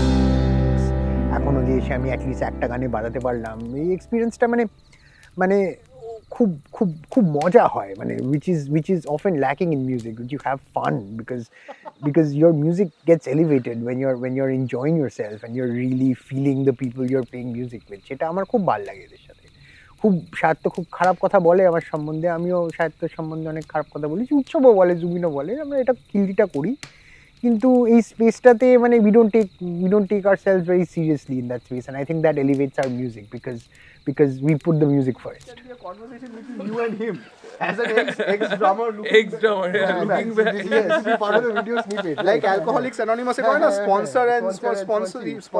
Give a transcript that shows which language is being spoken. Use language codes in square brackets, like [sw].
[bn] বাজাতে পারলাম, এই এক্সপিরিয়েন্সটা মানে খুব খুব খুব মজা হয়, [en] which is often lacking in music. You have fun because your music gets elevated when you're enjoying yourself and you're really feeling the people you're playing music with. [bn] সেটা আমার খুব ভালো লাগে এদের সাথে। খুব সাহিত্য খুব খারাপ কথা বলে আমার সম্বন্ধে, আমিও সাহিত্য সম্বন্ধে অনেক খারাপ কথা বলেছি, উৎসবও বলে, জুবিনও বলে, আমরা এটা কিল্ডিটা করি। কিন্তু এই স্পেসটাতে [en] we don't take ourselves very seriously in that space, and I think that elevates our music because we put the music first. There should be a conversation between you and him as an ex-drummer looking back. Yes, part of the video snippet. Like Alcoholics Anonymous [bn] e kore na [en] sponsor and sponsee.